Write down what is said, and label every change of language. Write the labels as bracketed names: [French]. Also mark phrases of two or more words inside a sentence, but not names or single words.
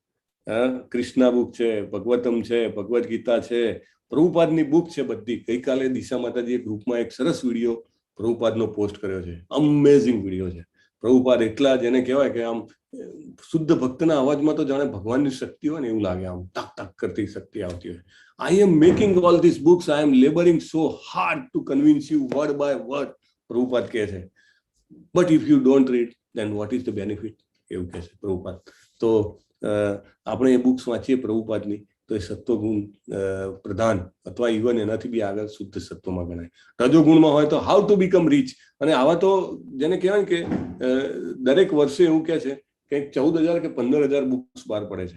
[Gujarati] કૃષ્ણા બુક છે, ભગવતમ છે, ભગવદ્ ગીતા છે, પ્રભુપાદની બુક છે બધી. ગઈકાલે દિશા માતાજીએ ગ્રુપમાં એક સરસ વિડીયો પ્રભુપાદનો પોસ્ટ કર્યો છે. અમેઝિંગ વિડીયો છે. પ્રભુપાદ એટલા જેને કહેવાય કે આમ શુદ્ધ ભક્તના અવાજમાં તો જાણે ભગવાનની શક્તિ હોય ને એવું લાગે, આમ ટક ટક કરતી શક્તિ આવતી હોય. [English] I am making all these books, I am laboring so hard to convince you word by word, [Gujarati] પ્રભુપાદ કહે છે. [English] But if you don't read, then what is the benefit? [Gujarati] એવું કહે છે પ્રભુપાદ. તો આપણે એ બુક્સ વાંચીએ પ્રભુપાદની તો એ સત્વગુણ પ્રધાન અથવા ઇવન એનાથી બી આગળ શુદ્ધ સત્વમાં ગણાય. રજોગુણમાં હોય તો [English] how to become rich. [Gujarati] અને આવા તો જેને કહેવાય કે દરેક વર્ષે એવું કહે છે કે 14,000 કે 15,000 બુક્સ બહાર પડે છે.